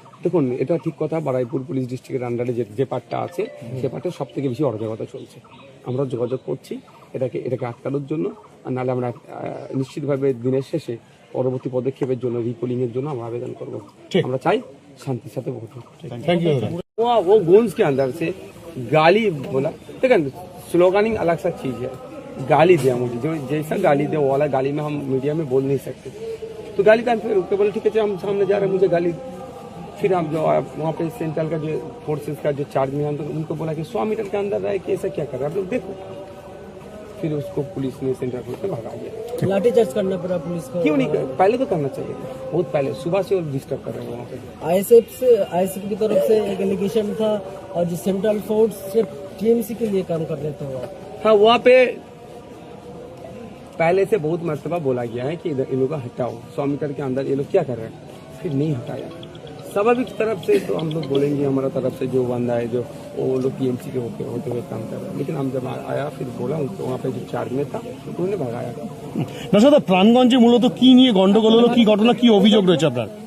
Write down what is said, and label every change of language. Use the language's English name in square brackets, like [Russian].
[Bangla] দেখুন, এটা ঠিক কথা। বারাইপুর পুলিশ ডিস্ট্রিক্টের আন্ডারে যে পার্টটা আছে, সে পার্টে সব থেকে বেশি অরাজকতা চলছে। আমরা যোগাযোগ করছি এটাকে আটকানোর জন্য, আর নাহলে আমরা নিশ্চিতভাবে দিনের শেষে পরবর্তী পদক্ষেপের জন্য, রিপোলিং এর জন্য আমরা আবেদন করবো। আমরা চাই শান্তির সাথে ভোট হোক। [English] Thank you. [Hindi] वो गूंज के अंदर से गाली बोला, देखा स्लोगनिंग अलग सा चीज है। गाली दिया मुझे, जो जैसा गाली दिया वो वाला गाली में हम मीडिया में बोल नहीं सकते। तो गाली का फिर रुक के बोले ठीक है, हम सामने जा रहे हैं, मुझे गाली। फिर हम जो वहाँ पे सेंट्रल का जो फोर्सेस का जो चार्ज में उनको बोला कि 100 मीटर के अंदर रहे कि ऐसा क्या कर रहा है आप लोग देखो। फिर उसको पुलिस ने सेंट्रल फोर्स में भगा दिया। लाठीचार्ज करना पड़ा पुलिस को। क्यों नहीं, पहले तो करना चाहिए था, बहुत पहले, सुबह से और डिस्टर्ब कर रहे हैं वहाँ पे। आईएसएफ की तरफ से एक एलिगेशन था, और जो सेंट्रल फोर्स सिर्फ टीएमसी के लिए काम कर रहे थे वो। हाँ, वहाँ पे पहले से बहुत मर्तबा बोला गया है कि इधर इन लोगों को हटाओ, 100 मीटर के अंदर ये लोग क्या कर रहे हैं, फिर नहीं हटाया। स्वाभाविक तरफ से तो हम लोग बोलेंगे, हमारा तरफ से जो बंदा है, जो वो लोग टीएमसी के होते हुए काम कर रहे हैं। लेकिन हम जब आया फिर बोला उनको, वहाँ पे जो चार्ज में था उन्होंने भगाया। [Bangla] নওশাদ, প্রাণগঞ্জে মূলত কি নিয়ে গন্ডগোল হলো, কি ঘটনা, কি অভিযোগ রয়েছে আপনার?